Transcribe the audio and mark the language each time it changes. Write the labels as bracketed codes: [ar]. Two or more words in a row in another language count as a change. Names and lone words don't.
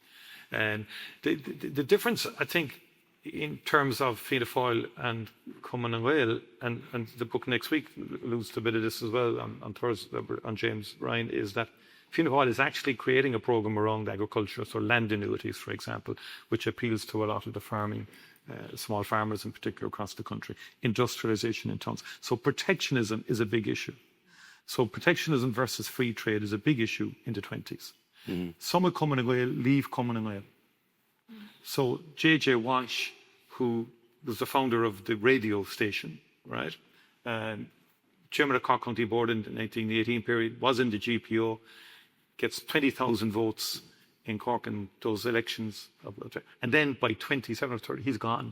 [en] And the difference, I think, in terms of Fianna Fáil and Cumann na Gael, and the book next week alludes to a bit of this as well on Thursday, on James Ryan, is that Fianna Fáil is actually creating a programme around agriculture, so land annuities, for example, which appeals to a lot of the farming, small farmers in particular across the country, industrialisation in tons. So protectionism is a big issue. So protectionism versus free trade is a big issue in the 20s. Some of Cumann na Gael leave Cumann na Gael. So J.J. Walsh, who was the founder of the radio station, right, chairman of Cork County Board in the 1918 period, was in the GPO, gets 20,000 votes in Cork in those elections. And then by 27 or 30, he's gone.